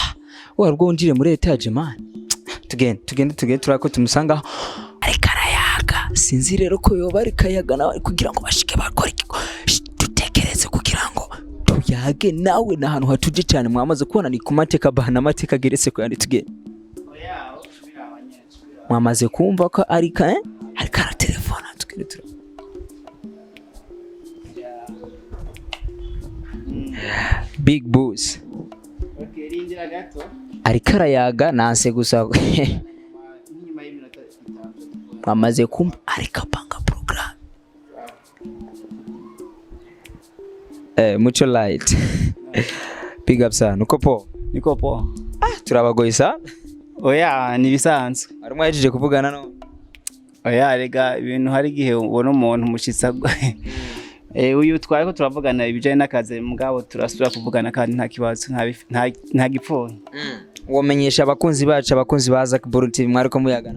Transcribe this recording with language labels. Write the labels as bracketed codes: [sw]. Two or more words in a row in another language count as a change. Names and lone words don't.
[rn] warwo njire muri etage man tugende turako tumusanga ari karayaga sinzi rero ko yoba ari kayaga nawe kugira ngo bashike bakora dutekereze kugira ngo tuyage nawe n'ahantu hatuje cyane mwamaze kubona ni ku mateka bar n'amateka geretse ko yandi tugende mwamaze kumva ko ari kara telefone tugende [en] Big boss. [rn] Okay, rinjira gato. Ari karayaga nanse gusa. Inyuma y'iminota 5. Mwamaze kumva ari kapanga program. MUCO LIGHT. [en] Big up [rn] sana. Niko po. Turabagoyisa. Oya, ni bisanzwe. Ari mwajeje kuvugana no. Oya, rega ibintu hari gihe ubona umuntu mushitsa uyu twariko turavugana ibijanye n'akazi mugabo turasubira kuvugana kandi nta kibazo nta gipfuye. Womenyesha abakunzi bacu abakunzi ba Azak Burundi TV mwariko muyagana.